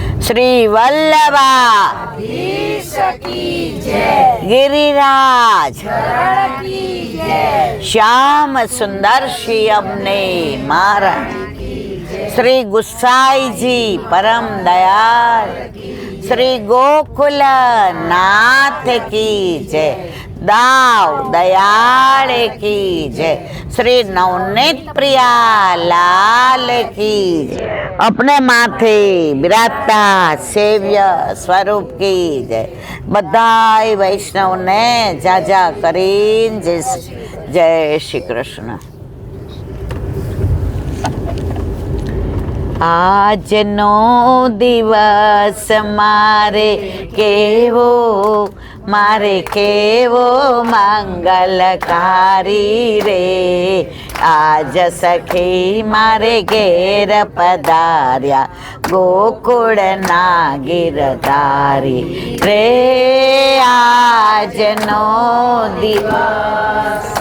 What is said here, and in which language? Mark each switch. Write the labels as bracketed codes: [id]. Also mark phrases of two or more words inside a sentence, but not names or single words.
[gu] શ્રી વલ્લભા ગિરિરાજ શ્યામ સુંદર શ્રી અમને મહારાજ શ્રી ગુસાઈજી પરમ દયાળ શ્રી ગોકુલ નાથ કી જય દાવ દયાળ કી જય શ્રી નવનીત પ્રિયા લાલ કી જય [hi] अपने माथे बिराजता सेव्य स्वरूप की जय [gu] બધાઈ વૈષ્ણવ ને જાજા કરીન જય શ્રી કૃષ્ણ। આજનો દિવસ મારે કેવો મંગલકારી રે, આજ સખી મારે ઘેર પધાર્યા ગોકુળના ગિરધારી રે, આજનો દિવસ।